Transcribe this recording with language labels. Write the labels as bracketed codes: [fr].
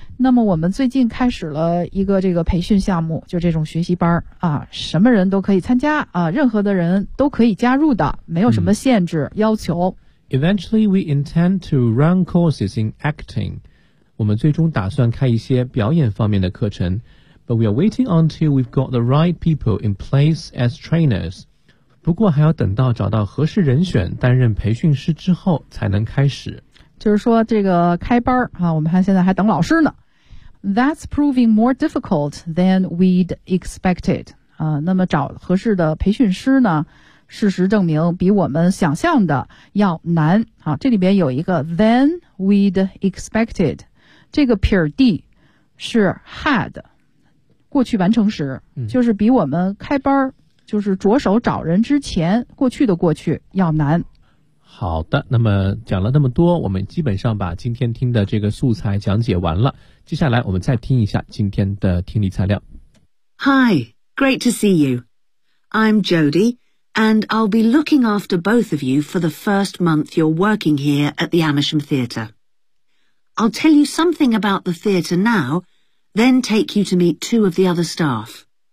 [zh] 那么我们最近开始了一个这个培训项目，就这种学习班什么人都可以参加任何的人都可以加入的，没有什么限制要求。 [en] Eventually, we intend to run courses in acting. [zh] 我们最终打算开一些表演方面的课程。 [en] But we are waiting until we've got the right people in place as trainers. [zh] 不过还要等到找到合适人选担任培训师之后才能开始。就是说这个开班我们还现在还等老师呢。 [en] That's proving more difficult than we'd expected. [zh] 那么找合适的培训师呢，事实证明比我们想象的要难。这里边有一个 [en] than we'd expected， [zh] 这个撇儿 d 是 had， 过去完成时，就是比我们开班就是着手找人之前，过去的过去要难。好的，那么讲了那么多，我们基本上把今天听的这个素材讲解完了。接下来我们再听一下今天的听力材料。 [en] Hi, great to see you. I'm Jody, and I'll be looking after both of you for the first month you're working here at the Amersham Theatre. I'll tell you something about the theatre now, then take you to meet two of the other staff.